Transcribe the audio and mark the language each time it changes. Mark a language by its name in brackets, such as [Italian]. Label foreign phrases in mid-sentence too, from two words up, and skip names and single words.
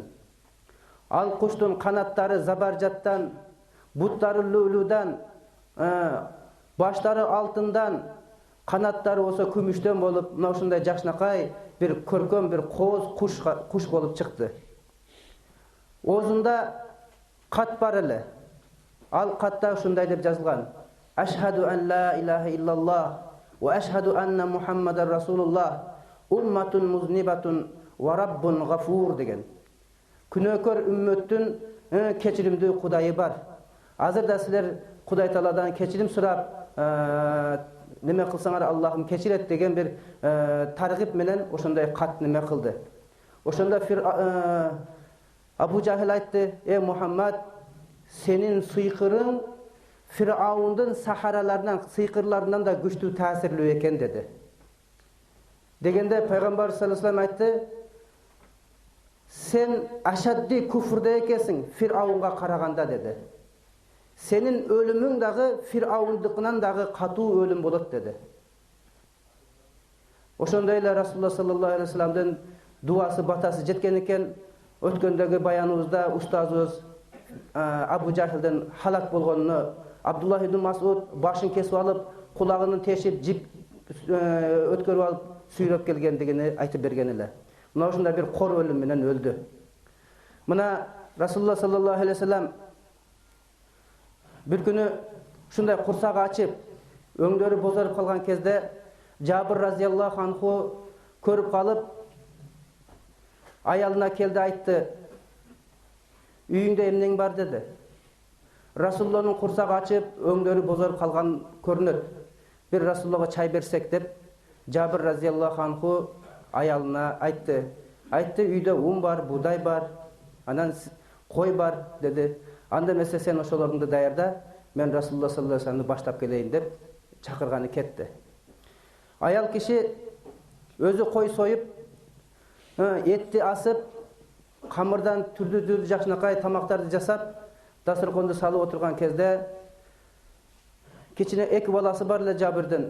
[Kyrgyz] Ал куштун канаттары забаржаттан, буттары лүлүдан, баштары алтындан, канаттары болсо күмүштөн болуп, мына ушундай жакшынакай бир көркөм бир кооз куш болуп чыкты. Оозунда кат бар эле. Ал катта ушундай деп жазылган: [Arabic] أشهد أن لا إله إلا الله وأشهد أن محمدا رسول الله أمة مذنبة ورب غفور деген. [Kyrgyz] Күнөөкөр үммөттүн кечиримдүү Кудайы бар. Азырда силер Кудай Тааладан кечирим сурап, неме кылсаңар Аллахым кечирет деген бир таргип менен ошондой кат неме кылды. Ошондо Абу Жахил айтты: Мухаммад, сенин сыйкырың Фираундун сахараларынан, сыйкырларынан да күчтүү таасирлүү экен деди. Дегенде пайгамбар [Arabic] صلى الله عليه وسلم [Kyrgyz] айтты: "Сен [Arabic] أشد كفر [Kyrgyz] экенсиң Фирауынга караганда" деди. "Сенин өлүмүң дагы Фираундыкынан дагы катуу өлүм болот" деди. Ошондой эле Расулуллах [Arabic] صلى الله عليه وسلم [Kyrgyz] дуасы батасы жеткен экен. Өткөндөгү баяныбызда устазыбыз Абу Жахилдин халак болгонуну, Абдуллах ибн Масуд башын кесип алып, кулагын тешип, жип өткөрүп алып, сүйрөп келгендигини айтып берген эле. Мына ушундай бир кор өлүм менен өлдү. Мына Расулуллах [Arabic] صلى الله عليه وسلم [Kyrgyz] бир күнү ушундай курсагы ачып, өңдөрү бозоруп калган кезде Жабир [Arabic] رضي الله عنه [Kyrgyz] көрүп калып, аялына келди, айтты: "Үйүңдө эмнең бар?" деди. Расулуллахтын курсагы ачып, өңдөрү бозоруп калган көрүнөт. "Бир Расулуллахга чай берсек" деп, Жабир [Arabic] رضي الله عنه [Kyrgyz] аялына айтты. "Үйдө ун бар, будай бар, анан кой бар" деди. "Анда эмесе сен ошолорду даярда, мен Расулуллах [Arabic] صلى الله عليه وسلم [Kyrgyz] баштап келейин" деп чакырганы кетти. Аял киши өзү кой союп, этти асып, камырдан түрдүү жакшынакай тамактарды жасап, дасторконду салып отурган кезде кичине эки баласы бар эле Жабирдин.